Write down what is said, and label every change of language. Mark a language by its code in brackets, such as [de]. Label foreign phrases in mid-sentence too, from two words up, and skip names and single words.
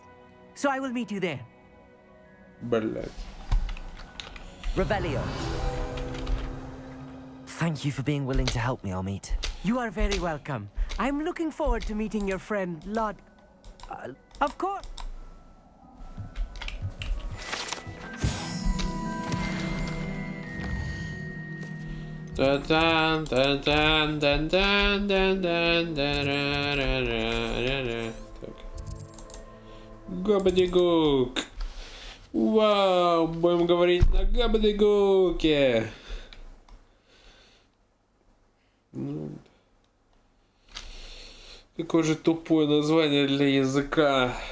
[en] So I will meet you there. [ru] Блять. [en] Revelio. Thank you for being willing to help me, Armit. You are very welcome. I'm looking forward to meeting your friend, Lord. Of course. Та-дан, та-дан, дан-дан, дан-дан, да-ра-ра-ра-ра-ра. Так. [ru] Габадигук. Вау, будем говорить на габадигуке. Ну, какое же тупое название для языка.